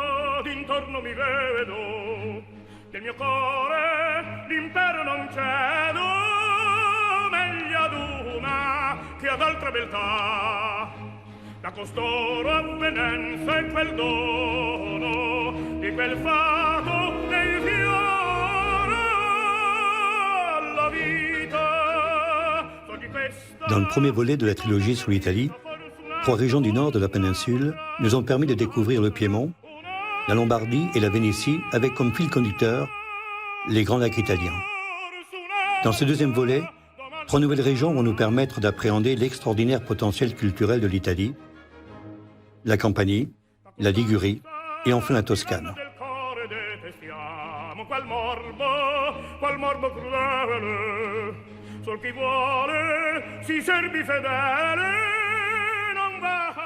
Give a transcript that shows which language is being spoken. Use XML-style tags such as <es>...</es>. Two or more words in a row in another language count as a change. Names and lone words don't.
<it>mi vedo, del mio core l'impero non cedo, meglio ad una che ad altra beltà, da costoro avvenenza e quel dono di quel fato del fiore alla vita.</it> <fr>Dans le premier volet de la trilogie sur l'Italie, 3 régions du nord de la péninsule nous ont permis de découvrir le Piémont, la Lombardie et la Vénétie avec comme fil conducteur les Grands Lacs italiens. Dans ce deuxième volet, 3 nouvelles régions vont nous permettre d'appréhender l'extraordinaire potentiel culturel de l'Italie, la Campanie, la Ligurie et enfin la Toscane.</fr> <it>del core detestiamo, qual morbo crudele, sol chi vuole si servi fedele, non va.</it>